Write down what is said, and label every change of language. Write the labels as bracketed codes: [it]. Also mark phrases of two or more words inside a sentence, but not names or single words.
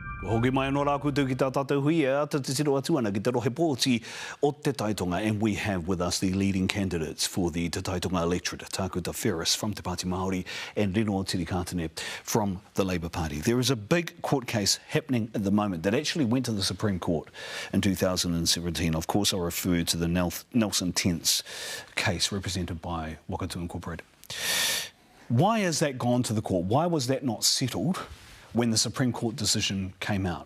[mi] hoki mai anō rāku tū ki tā tātou hui e ata te tiro atuana ki te rohe pōti o te taitonga, [en] and we have with us the leading candidates for the Te Taitonga Electorate, Tākuta Ferris from Te Pāti Māori and Rino Tirikātene from the Labour Party. There is a big court case happening at the moment that actually went to the Supreme Court in 2017. Of course, I refer to the Nelson Tents case represented by Wakatu Incorporated. Why has that gone to the court? Why was that not settled when the Supreme Court decision came out?